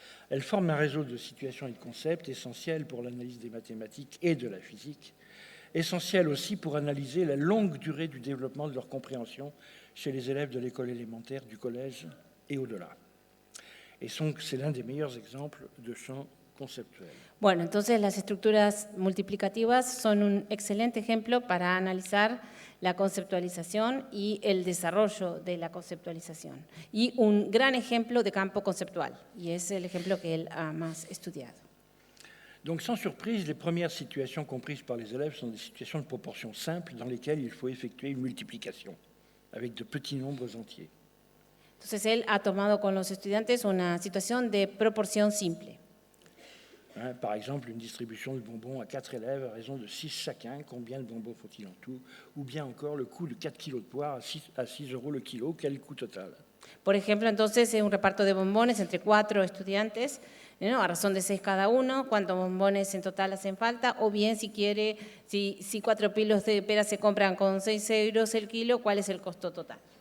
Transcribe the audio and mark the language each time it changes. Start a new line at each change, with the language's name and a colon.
French: Elles forment un réseau de situations et de concepts essentiels pour l'analyse des mathématiques et de la physique, essentiels aussi pour analyser la longue durée du développement de leur compréhension chez les élèves de l'école élémentaire, du collège et au-delà. Et c'est l'un des meilleurs exemples de champ conceptuel.
Spanish: Bueno, entonces las estructuras multiplicativas son un excelente ejemplo para analizar la conceptualización y el desarrollo de la conceptualización. Y un gran ejemplo de campo conceptual, y es el ejemplo que él ha más estudiado.
French: Donc, sans surprise, les premières situations comprises par les élèves sont des situations de proportion simple dans lesquelles il faut effectuer une multiplication avec de petits nombres entiers.
Spanish: Entonces, él ha tomado con los estudiantes una situación de proporción simple.
French: Par exemple, une distribution de bonbons à 4 élèves à raison de 6 chacun. Combien de bonbons faut-il en tout? Ou bien encore le coût de 4 kilos de poire à 6 euros le kilo. Quel coût total?
Spanish: Por ejemplo, entonces, es un reparto de bombones entre 4 estudiantes, ¿no? A razón de 6 cada uno, cuántos bombones en total hacen falta, o bien si 4 kilos de pera se compran con 6 euros el kilo, ¿cuál es el costo total?